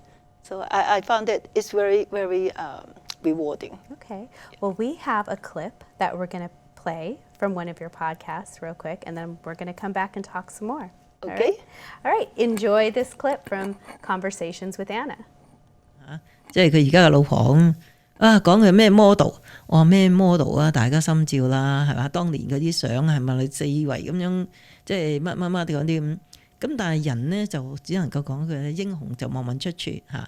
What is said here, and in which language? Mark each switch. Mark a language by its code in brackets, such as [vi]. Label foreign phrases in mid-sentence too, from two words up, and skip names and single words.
[en] So I found that it's very, very rewarding. Okay. Well, we have a clip that we're going to play from one of your podcasts real quick, and then we're going to come back and talk some more. Okay. All right. Enjoy this clip from Conversations with Anna. [yue] 即係佢而家嘅老婆咁講佢咩 model， 我話咩 model 啊，大家心照啦，係嘛？當年嗰啲相係咪你四圍咁樣，即係乜乜乜嗰啲咁。咁但係人呢，就只能夠講佢英雄就莫問出處嚇。